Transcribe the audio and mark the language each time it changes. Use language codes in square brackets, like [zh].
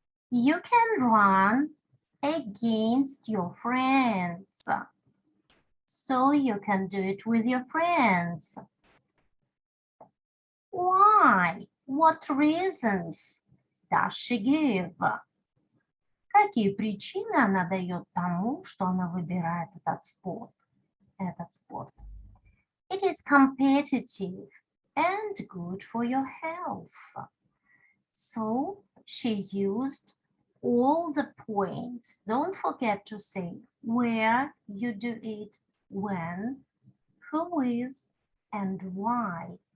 [en] You can run against your friends. So you can do it with your friends. Why? What reasons does she give? [ru] Какие причины она дает тому, что она выбирает этот спорт? [en] It is competitive and good for your health. So she used all the points. Don't forget to say where you do it, when, who with, and why.